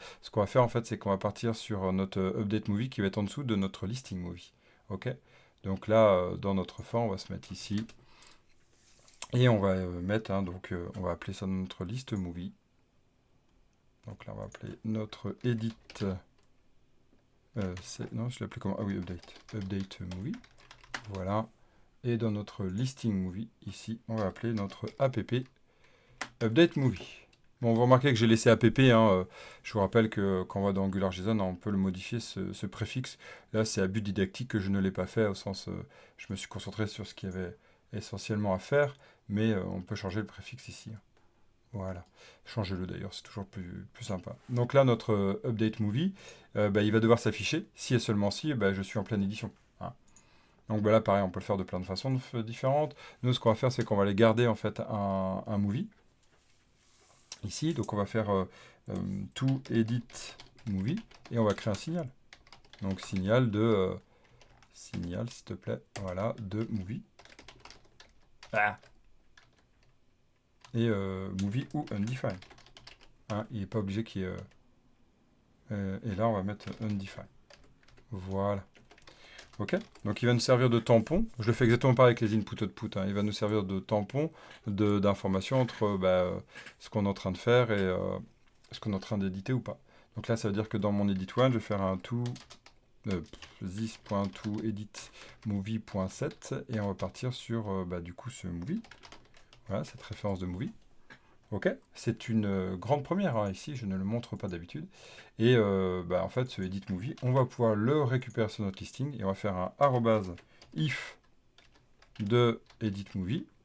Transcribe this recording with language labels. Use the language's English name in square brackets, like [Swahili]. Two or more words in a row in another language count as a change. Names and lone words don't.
[French] Ce qu'on va faire, en fait, c'est qu'on va partir sur notre update movie qui va être en dessous de notre listing movie. Ok? Donc là, dans notre fin, on va se mettre ici. Et on va mettre, on va appeler ça notre liste movie. Donc là, on va appeler notre edit. Non, je l'appelais comment? Ah oui, update. Update movie. Voilà. Et dans notre listing movie, ici, on va appeler notre app update movie. Bon, vous remarquez que j'ai laissé app. Je vous rappelle que quand on va dans AngularJSON, on peut le modifier, ce préfixe. Là, c'est à but didactique que je ne l'ai pas fait, au sens, je me suis concentré sur ce qu'il y avait essentiellement à faire, mais on peut changer le préfixe ici. Voilà, changez-le d'ailleurs, c'est toujours plus sympa. Donc là, notre update movie, il va devoir s'afficher, si et seulement si je suis en pleine édition. Donc là, pareil, on peut le faire de plein de façons différentes. Nous, ce qu'on va faire, c'est qu'on va aller garder en fait un movie, ici. Donc on va faire to edit movie, et on va créer un signal. Donc signal, s'il te plaît, voilà, de movie. Et movie ou undefined. Il n'est pas obligé qu'il y ait... et là, on va mettre undefined. Voilà. Ok? Donc, il va nous servir de tampon. Je le fais exactement pareil avec les input-output. Il va nous servir de tampon d'information entre ce qu'on est en train de faire et ce qu'on est en train d'éditer ou pas. Donc là, ça veut dire que dans mon edit one, je vais faire un this.toEdit movie.set et on va partir sur du coup ce movie. Voilà, cette référence de movie. Ok, c'est une grande première, ici, je ne le montre pas d'habitude. Et en fait, ce edit movie, on va pouvoir le récupérer sur notre listing et on va faire un arrobase if de edit movie.